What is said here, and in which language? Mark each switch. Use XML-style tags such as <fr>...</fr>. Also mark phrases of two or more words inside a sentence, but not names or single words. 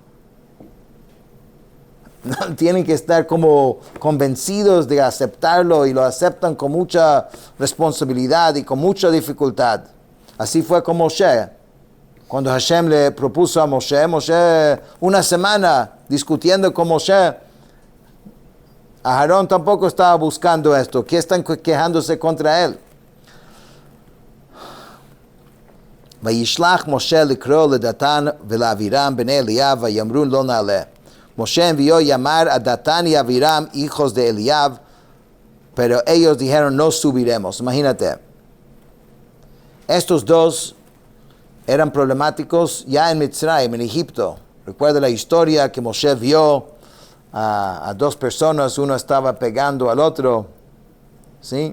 <es>No, tienen que estar como convencidos de aceptarlo y lo aceptan con mucha responsabilidad y con mucha dificultad. Así fue con Moshe. Cuando Hashem le propuso a Moshe, una semana discutiendo con Moshe, Aarón tampoco estaba buscando esto. ¿Qué están quejándose contra él?</es> <he>וישלח משה לקרא לדתן ולאבירם בני אליאב ויאמרו לא נעלה.</he> <es>Moshe envió llamar a Datán y Aviram, hijos de Eliab, pero ellos dijeron, no subiremos. Imagínate, estos dos eran problemáticos ya en Mitzrayim, en Egipto. Recuerda la historia que Moshe vio a dos personas, uno estaba pegando al otro, ¿sí?</es>